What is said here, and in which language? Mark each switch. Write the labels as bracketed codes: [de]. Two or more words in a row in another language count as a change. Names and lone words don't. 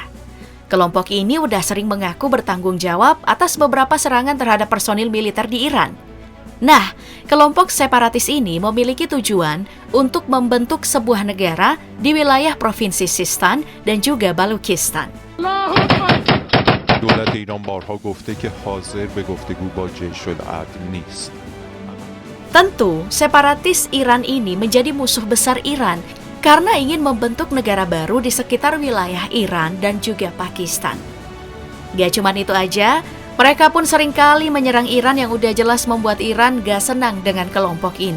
[id] Kelompok ini udah sering mengaku bertanggung jawab atas beberapa serangan terhadap personil militer di Iran. Nah, kelompok separatis ini memiliki tujuan untuk membentuk sebuah negara di wilayah Provinsi Sistan dan juga Balochistan. [fa] دولت ایران بارها گفته که حاضر به گفتگو با جیش العدل نیست. [id] Tentu, separatis Iran ini menjadi musuh besar Iran karena ingin membentuk negara baru di sekitar wilayah Iran dan juga Pakistan. Gak cuma itu aja, mereka pun seringkali menyerang Iran yang udah jelas membuat Iran gak senang dengan kelompok ini.